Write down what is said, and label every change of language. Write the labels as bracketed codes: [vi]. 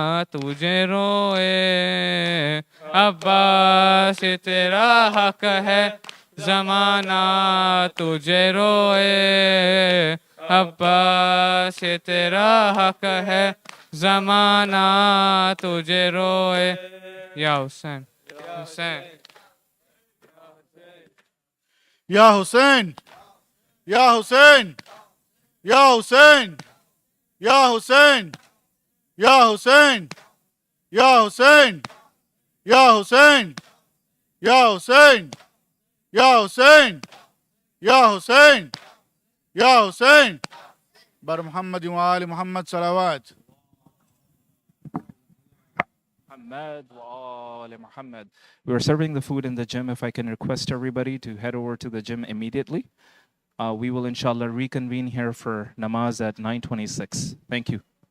[ur] تجھے روئے عباس تیرا حق ہے زمانہ تجھے روئے عباس تیرا حق ہے زمانہ تجھے روئے یا حسین حسین [ar] یا حسین یا حسین یا حسین یا حسین یا حسین یا حسین یا حسین یا حسین یا حسین یا حسین یا حسین [fa] بر محمد و آل محمد صلوات [ar] Muhammad wa ali Muhammad. [en] We are serving the food in the gym. If I can request everybody to head over to the gym immediately. We will inshallah reconvene here for namaz at 9:26. Thank you.